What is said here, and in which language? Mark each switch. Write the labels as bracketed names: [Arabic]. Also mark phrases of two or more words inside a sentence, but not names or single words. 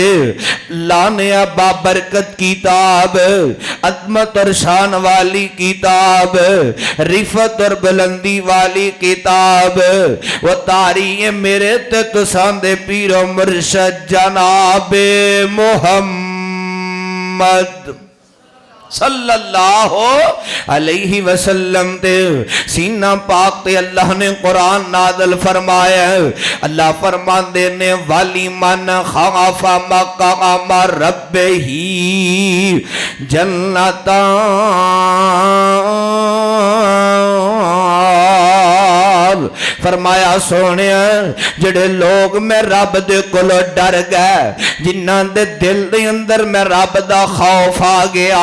[Punjabi] لانے بابرکت کتاب، عظمت اور شان والی کتاب، رفعت اور بلندی والی کتاب، وہ تاری ہے میرے تے تساں دے پیرو مرشد جنابِ محمد [Arabic] صلى الله عليه وسلم [Punjabi] تے سینہ پاک تے اللہ نے قرآن نازل فرمایا. اللہ فرماندے نے [Arabic] ولمن خاف مقام ربه جنتان. [Punjabi] فرمایا سونے جیہڑے لوک میں رب دے کولوں ڈر گئے، جنہاں دے دل دے اندر میں رب دا خوف آ گیا.